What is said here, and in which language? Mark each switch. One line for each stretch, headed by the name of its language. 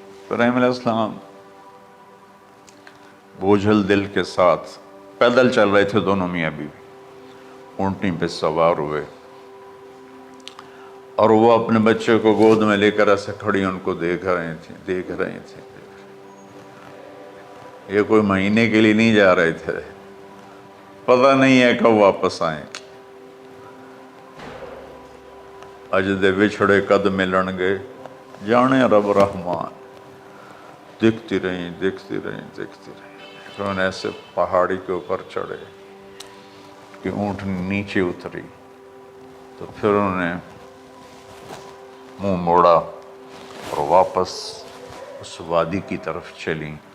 Urdu: ابراہیم علیہ السلام بوجھل دل کے ساتھ پیدل چل رہے تھے، دونوں میاں بیوی اونٹنی پہ سوار ہوئے. اور وہ اپنے بچے کو گود میں لے کر ایسے کھڑی ان کو دیکھ رہی تھے. یہ کوئی مہینے کے لیے نہیں جا رہے تھے، پتہ نہیں ہے کب واپس آئیں.
Punjabi: اج دے وچھڑے قد ملن گے، جانے رب رحمان.
Urdu: دیکھتی رہیں. پھر انہیں ایسے پہاڑی کے اوپر چڑھے کہ اونٹ نیچے اتری، تو پھر انہوں نے منہ موڑا اور واپس اس وادی کی طرف چلیں.